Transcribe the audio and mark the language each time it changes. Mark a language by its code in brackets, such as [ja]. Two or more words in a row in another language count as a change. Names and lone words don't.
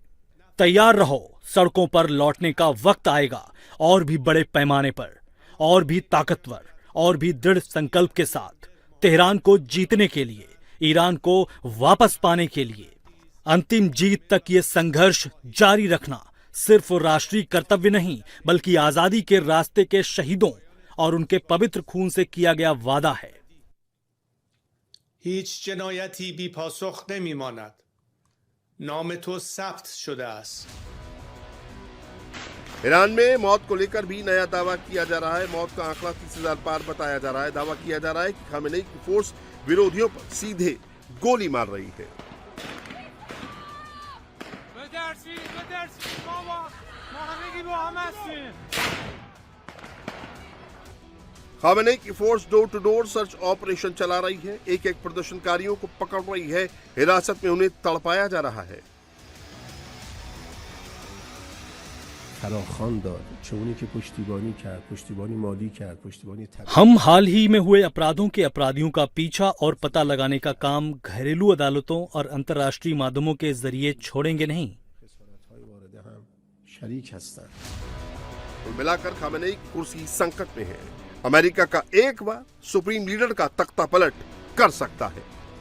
[hi] तैयार रहो, सड़कों पर लौटने का वक्त आएगा, और भी बड़े पैमाने पर, और भी ताकतवर, और भी दृढ़ संकल्प के साथ, तेहरान को जीतने के लिए, ईरान को वापस पाने के लिए। अंतिम जीत तक ये संघर्ष जारी रखना सिर्फ राष्ट्रीय कर्तव्य नहीं, बल्कि आजादी के रास्ते के शहीदों और उनके पवित्र खून से किया गया वादा है। [fa] هیچ جنایتی بی پاسخ نمیماند. نام تو ثبت شده است. [hi] ईरान में मौत को लेकर भी नया दावा किया जा रहा है। मौत का आंकड़ा 30,000 पार बताया जा रहा है। दावा किया जा रहा है कि खामेनेई की फोर्स विरोधियों पर सीधे गोली मार रही है। खामेनेई की फोर्स [en] door to door search operation [hi] चला रही है। एक एक प्रदर्शनकारियों को पकड़ रही है। हिरासत में उन्हें तड़पाया जा रहा है। [fa] فراخوان داد چه اونی که پشتیبانی کرد، پشتیبانی مالی کرد، پشتیبانی [hi] हम हाल ही में हुए अपराधों के अपराधियों का पीछा और पता लगाने का काम घरेलू अदालतों और अंतर्राष्ट्रीय माध्यमों के जरिए छोड़ेंगे नहीं। [fa] خسارت‌های وارده هم شریک هستند. [hi] कुल मिलाकर खामेनेई की कुर्सी संकट में है। अमेरिका का एक बार सुप्रीम लीडर का तख्ता पलट कर सकता है।